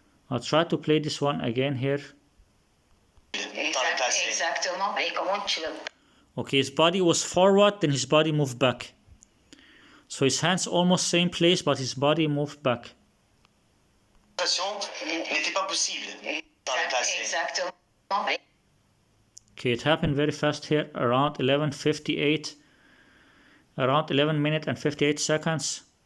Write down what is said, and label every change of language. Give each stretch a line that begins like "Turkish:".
English: I'll try to play this one again here.
French: Exactement. Et comment tu le...
English: Okay, his body was forward, then his body moved back. So his hands almost same place, but his body moved back.
French: N'était pas possible dans le passé. Exactement.
English: Okay, it happened very fast here, around 11:58. Around 11 minutes and 58 seconds.